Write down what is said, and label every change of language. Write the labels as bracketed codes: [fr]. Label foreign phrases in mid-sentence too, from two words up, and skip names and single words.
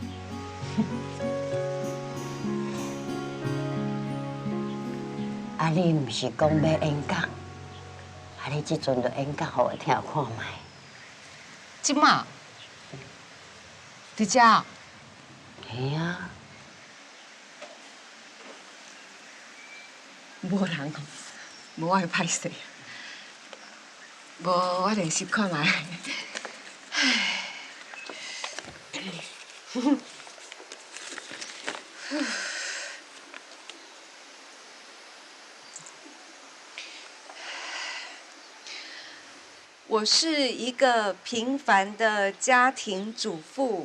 [nan] 啊，你毋是讲要演讲，啊，你即阵就演讲，互我听看卖。即马，伫遮。嘿啊，无人哦，无我会歹势。无我练习看卖。我是一个平凡的家庭主妇。